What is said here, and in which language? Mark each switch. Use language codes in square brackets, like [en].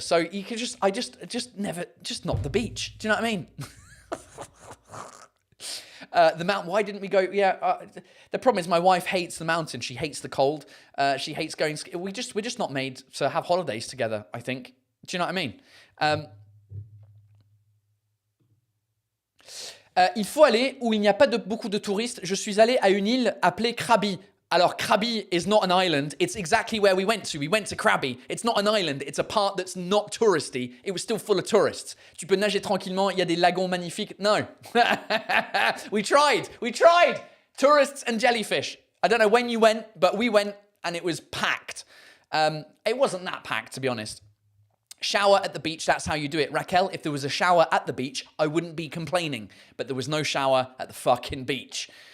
[en] So you can just not the beach. Do you know what I mean? The mountain, why didn't we go? Yeah, the problem is my wife hates the mountain. She hates the cold. She hates going, we're just not made to have holidays together, I think. Do you know what I mean? [fr] Il faut aller où il n'y a pas beaucoup de touristes. Je suis allé à une île appelée Krabi. [en] Alors, Krabi is not an island. It's exactly where we went to. We went to Krabi. It's not an island. It's a part that's not touristy. It was still full of tourists. [fr] Tu peux nager tranquillement. Il y a des lagons magnifiques. [en] No. We tried. Tourists and jellyfish. I don't know when you went, but we went and it was packed. It wasn't that packed, to be honest. Shower at the beach, that's how you do it. Raquel, if there was a shower at the beach, I wouldn't be complaining. But there was no shower at the fucking beach.